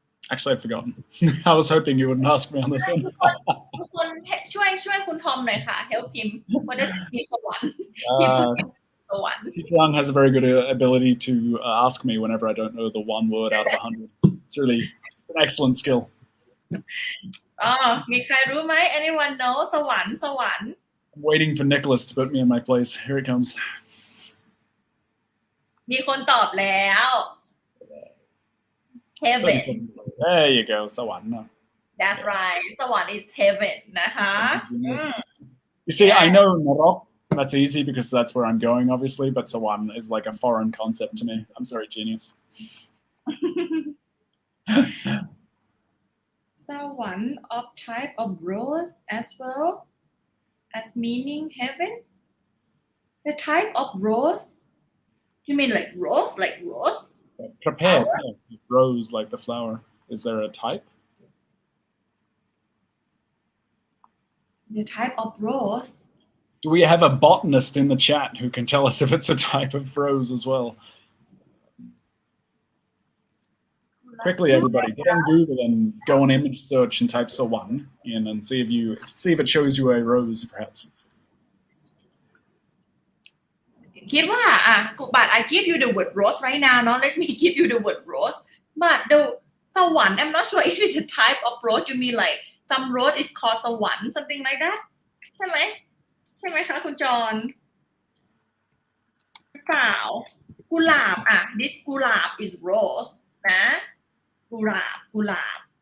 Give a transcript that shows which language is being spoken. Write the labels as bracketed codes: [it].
[en] Actually, I've forgotten. I was hoping you wouldn't ask me on this one. [th] ทุกคนช่วยคุณทอมหน่อยค่ะ [en] help him what does it mean [th] สวรรค์ Teacher [en] Ang has a very good ability to ask me whenever I don't know the one word out of 100. It's an excellent skill. [th] มีใครรู้ไหม [en] anyone know [th] สวรรค์ [en] I'm waiting for Nicholas to put me in my place. Here it comes. [th] มีคนตอบแล้ว heaven [en] There you go สวรรค์ that's right สวรรค์ is heaven นะคะ You see I know Narok that's easy because that's where I'm going obviously but Sawan is like a foreign concept to me. I'm sorry genius. สวรรค์ of type of rose as well as meaning heaven the type of rose you mean like rose Prepared rose like the flower. Is there a type? The type of rose Do we have a botanist in the chat who can tell us if it's a type of rose as well? Quickly, everybody, get on Google and go on image search and type Sawan in and see if it shows you a rose, perhaps. [th] คิดว่า [en] but I give you the word rose right now no let me give you the word rose but the สวรรค์ I'm not sure if it's a type of rose you mean like some rose is called สวรรค์ something like that [th] ใช่ไหมคะคุณจอนเปล่ากุหลาบ [en] this กุหลาบ is rose [th] นะกุหลาบ